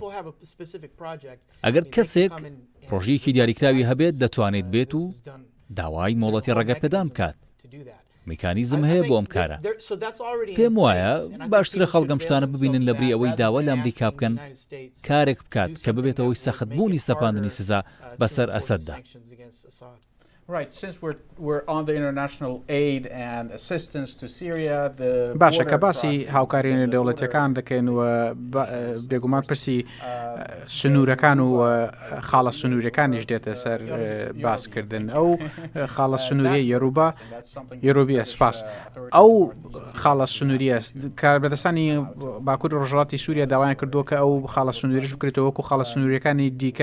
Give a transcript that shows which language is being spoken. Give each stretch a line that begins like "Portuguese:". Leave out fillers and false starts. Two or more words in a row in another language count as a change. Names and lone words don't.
Central Kurdish: ئەگەر کەسێک پرۆژەیەکی دیاریکراوی هەبێت دەتوانێت بێت و داوای مۆڵەتی ڕێگەپێدان بکات. میکانیزم هەیە بۆ ئەم کارە. پێم وایە باشترە خەڵگەم شتانە ببینن لەبری ئەوەی داوا لە ئەمریکا بکەن کارێک بکات کە ببێتەوەی سەختبوونی سەپاندنی سزا بەسەر ئەسەددا.
English: Right, since we're on the international aid and assistance to Syria, the
Central Kurdish: باشە کە باسی هاوکاریانی دەوڵەتیەکان دەکەین و بێگومان پرسی سنوورەکان و خاڵە سنوورەکانیش دێتە سەر باسکردن ئەو خاڵە سنووریە یەروبیە سپاس ئەو خاڵە سنووریە کار بەدەستانی باکوور ڕۆژهەڵاتی سووریا داوایان کردووە کە ئەو خاڵە سنووریش بکرێتەوە وەکو خاڵە سنووریەکانی دیکە.